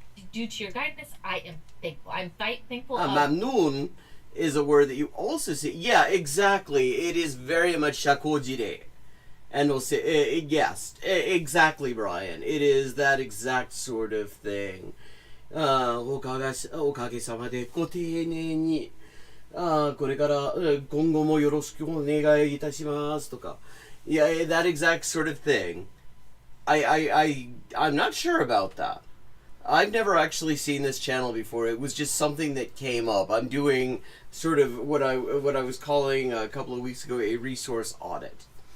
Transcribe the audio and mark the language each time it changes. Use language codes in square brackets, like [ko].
[en] Due to your guidance, I am thankful. I'm thankful. Mamnoon is a word that you also see. Yeah, exactly. It is very much shakojire. And we'll say, yes, exactly, Brian. It is that exact sort of thing. [ja] おかげさまでご丁寧に、これから今後もよろしくお願いいたしますとか。 [en] Yeah, that exact sort of thing. I'm not sure about that. I've never actually seen this channel before. It was just something that came up. I'm doing sort of what I was calling a couple of weeks ago a resource audit.